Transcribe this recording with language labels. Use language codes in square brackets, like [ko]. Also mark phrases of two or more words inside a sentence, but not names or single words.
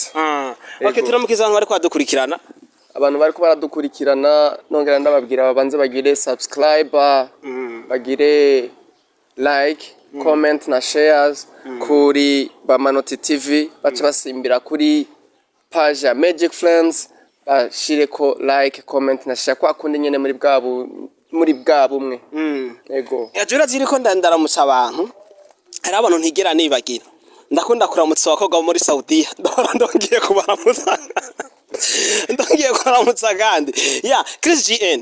[rn] Okay, turamukiza abantu bari kwadukurikirana. Abantu bari ko baradukurikirana nongera ndababwira babanze bagire subscribe, bagire [en] like, comment [rn] na shares kuri Bamanoti TV, baca basimbira kuri page ya Magic Friends, bashireko [en] like, comment [rn] na share kwa kundi nyene muri bwa bumwe. Ego. Yajura ziriko ndaramutsa abantu. Hari abantu ntigera nibagira. Ndakunda kuramutsa abakobwa muri Saudiya. Ndongiye kubaramutsa. Ndongiye kubaramutsa kandi. [en] Yeah, Chris GN.